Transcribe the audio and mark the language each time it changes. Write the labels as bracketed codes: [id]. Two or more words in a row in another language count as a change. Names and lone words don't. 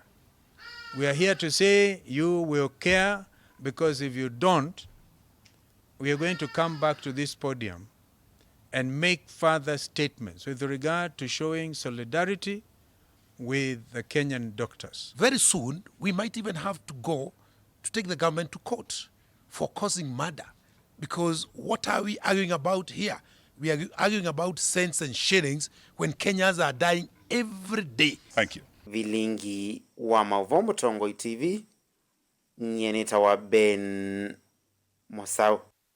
[en] We are here to say you will care, because if you don't, we are going to come back to this podium and make further statements with regard to showing solidarity with the Kenyan doctors. Very soon, we might even have to go to take the government to court for causing murder. Because what are we arguing about here? We are arguing about cents and shillings when Kenyans are dying every day. Thank you. [kam] Vilingi wa Mavomo Ndongoi TV, nyeneta wa Ben Musau.